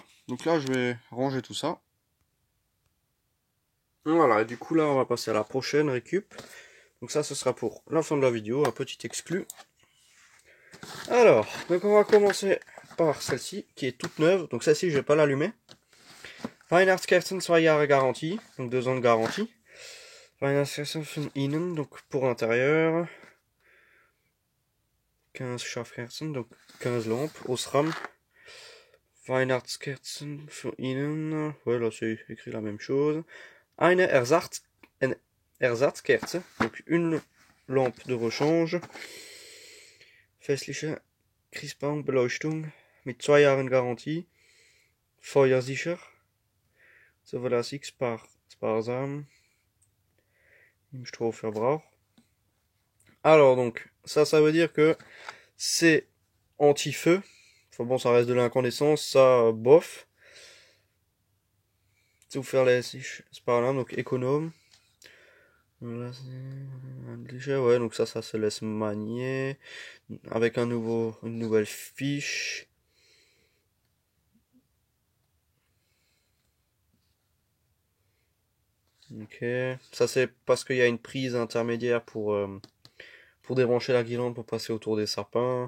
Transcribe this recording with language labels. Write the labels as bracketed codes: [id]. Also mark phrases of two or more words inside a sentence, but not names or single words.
[fr] Donc là, je vais ranger tout ça. Voilà, et du coup là, on va passer à la prochaine récup. Donc ça, ce sera pour la fin de la vidéo, un petit exclu. Alors, donc on va commencer par celle-ci, qui est toute neuve. Donc celle-ci, je vais pas l'allumer. [de] Weihnachtskerzen 2 Jahre garantie, [fr] donc 2 ans de garantie. [de] Weihnachtskerzen von innen, [fr] donc pour l'intérieur. 15 Schafkerzen, donc 15 lampes. Osram. [de] Weihnachtskerzen von innen. [fr] Ouais, là c'est écrit la même chose. [de] Eine Ersatzkerze, [fr] donc une lampe de rechange. [de] Festliche Christbaumbeleuchtung mit 2 Jahren Garantie. Feuersicher. zuverlässig sparsam. [fr] Je trouve verbrauch. Alors donc, ça veut dire que c'est anti-feu. Enfin bon, ça reste de l'incandescence, ça, bof. [de] Zuverlässig sparsam, [fr] donc économe. Ouais, donc ça se laisse manier. Avec une nouvelle fiche. Ok, ça c'est parce qu'il y a une prise intermédiaire pour débrancher la guirlande pour passer autour des sapins.